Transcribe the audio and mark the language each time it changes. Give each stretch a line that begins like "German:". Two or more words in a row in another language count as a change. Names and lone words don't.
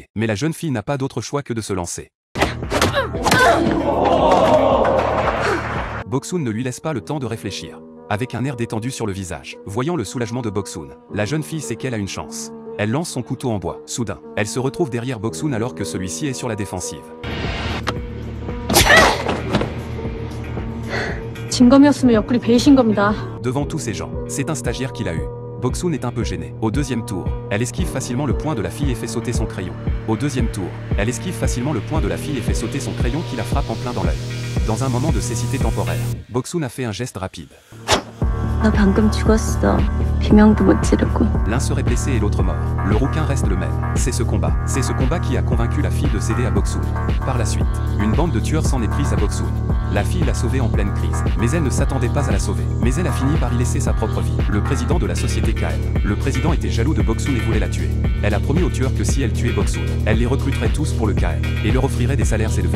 French: Mais la jeune fille n'a pas d'autre choix que de se lancer. Bok-soon ne lui laisse pas le temps de réfléchir. Avec un air détendu sur le visage, voyant le soulagement de Bok-soon, la jeune fille sait qu'elle a une chance. Elle lance son couteau en bois. Soudain, elle se retrouve derrière Bok-soon alors que celui-ci est sur la défensive.
Korean: 진검이었으면 옆구리 베이신 겁니다.
French: Devant tous ces gens, c'est un stagiaire qui l'a eu. Bok-soon est un peu gêné. Au deuxième tour, elle esquive facilement le poing de la fille et fait sauter son crayon. Au deuxième tour, elle esquive facilement le poing de la fille et fait sauter son crayon qui la frappe en plein dans l'œil. Dans un moment de cécité temporaire, Bok-soon a fait un geste rapide.
Korean: 너 방금 죽었어. 비명도 못 지르고.
French: L'un serait blessé et l'autre mort. Le rouquin reste le même. C'est ce combat qui a convaincu la fille de céder à Bok-soon. Par la suite, une bande de tueurs s'en est prise à Bok-soon. La fille l'a sauvée en pleine crise, mais elle ne s'attendait pas à la sauver. Mais elle a fini par y laisser sa propre vie. Le président de la société KM. Le président était jaloux de Bok-soon et voulait la tuer. Elle a promis aux tueurs que si elle tuait Bok-soon, elle les recruterait tous pour le KM et leur offrirait des salaires élevés.